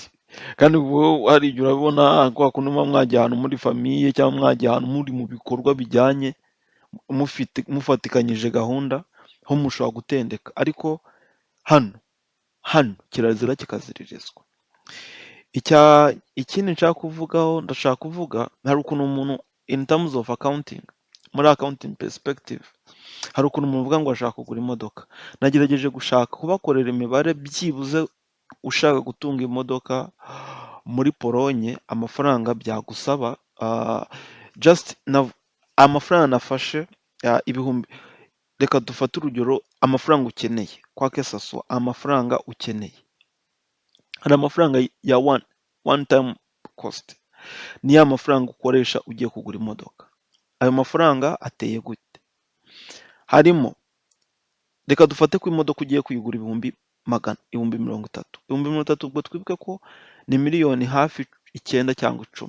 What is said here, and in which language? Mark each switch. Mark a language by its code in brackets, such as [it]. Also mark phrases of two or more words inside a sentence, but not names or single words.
[rw] Kandi wowe hari igihe urabona kwa kundi muba mwagiye ahantu muri famiye cyangwa mwagiye ahantu muri mu bikorwa bijyanye, mufatikanyije gahunda, ho mushobora gutendeka, ariko hano kirazira kikaziririzwa. Ikindi ndashaka kuvuga, hari ukuntu umuntu [en] in terms of accounting, [rw] muri [en] accounting perspective, [rw] hari ukuntu umuntu uvuga ngo ashaka kugura imodoka. Nagerageje gushaka kubakorera imibare, byibuze ushaka gutunga imodoka muri Polonye amafaranga byagusaba, amafaranga nafashe ibihumbi, reka dufate urugero, amafaranga ukeneye kwa Kesaso, amafaranga ukeneye, hari amafaranga ya [en] one time cost, [rw] ni ya mafaranga ukoresha ugiye kugura imodoka. Ayo mafaranga ateye gute? Harimo, reka dufate ko imodoka ugiye kuyigura ibihumbi 30. Ibihumbi 30 ubwo twibuke ko ni miliyoni hafi 9 cyangwa 10.